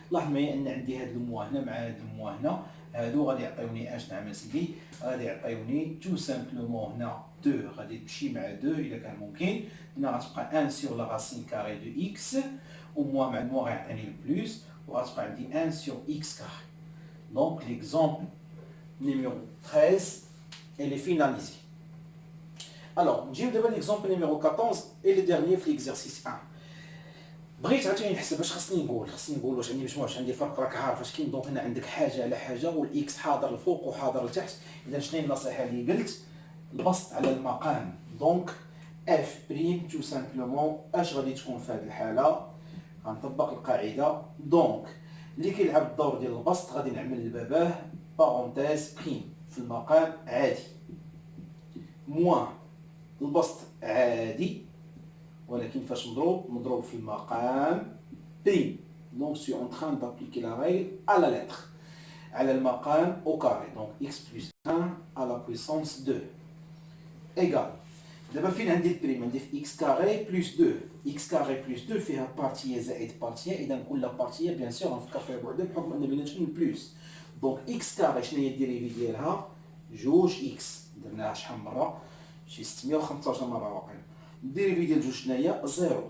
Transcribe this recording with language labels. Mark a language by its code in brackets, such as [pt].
[ar] لاحظ معايا ان عندي هاد الموان هنا مع هاد الموان هنا هادو غادي يعطيوني اش نعمل سيدي غادي يعطيوني تو سامبلومون هنا 2 غادي تمشي مع 2 الا كان ممكن. هنا غتبقى 1 sur لا راسين كاري دو x وموان مع موان غيعطيني البلوس وغتبقى عندي 1 sur x كاري. دونك ليكزومبل [fr] numéro 13 elle est finalisée. Alors, [ar] نجيو دابا [fr] l'exemple numéro 14 et le dernier في l'exercice 1. [ar] بغيت عاوتاني نحسب اش خصني نقول واش عندي مجموع واش عندي فرق. راك عارف اش كاين. دونك هنا عندك حاجه على حاجه والاكس حاضر الفوق وحاضر لتحت. اذا شنو هي النصيحه اللي قلت؟ البسط على المقام. دونك اف بريم تو سامبلومون اش غادي تكون في هذه الحاله؟ غنطبق القاعده. دونك اللي كيلعب الدور ديال البسط غادي نعمل لباباه بارونتيز بريم في المقام عادي موان البسط عادي ولكن فاش مضروب في المقام بريم. دونك سي اون تران دابليكي لا ريغل [fr] à la lettre [ar] على المقام au carré. دونك [fr] x plus 1 à la puissance 2 égal. [ar] دابا فين عندي البريم؟ عندي في x carré plus 2. x carré plus 2 فيها بارتيه زائد بارتيه. اذا كل بارتيه بيان سور غنفكر فيها بوحدها بحكم ان بيناتهم البلوس. دونك x carré شنو هي الديريفي ديالها؟ جوج x. درناها شحال مره؟ شي 615 مره واقيلا. الديريفي ديال جوج شنو هي؟ زيرو.